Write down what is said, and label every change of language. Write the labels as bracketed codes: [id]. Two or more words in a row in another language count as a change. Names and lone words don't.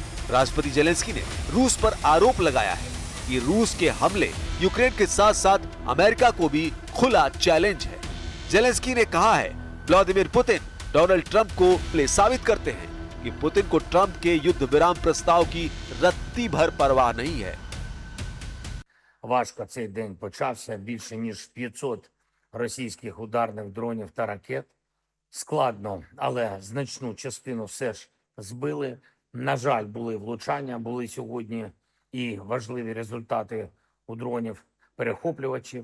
[hi] राष्ट्रपति ज़ेलेंस्की ने रूस पर आरोप लगाया है कि रूस के हमले यूक्रेन के साथ साथ अमेरिका को भी खुला चैलेंज है। जेलेंस्की ने कहा है व्लादिमीर पुतिन डोनाल्ड ट्रंप को प्ले साबित करते हैं कि पुतिन को ट्रंप के युद्ध विराम प्रस्ताव की रत्ती भर परवाह नहीं है। [uk] Важко цей день почався. Більше ніж 500 російських ударних дронів та ракет. Складно, але значну частину все ж збили. На жаль, були влучання, були сьогодні і важливі результати у дронів-перехоплювачів.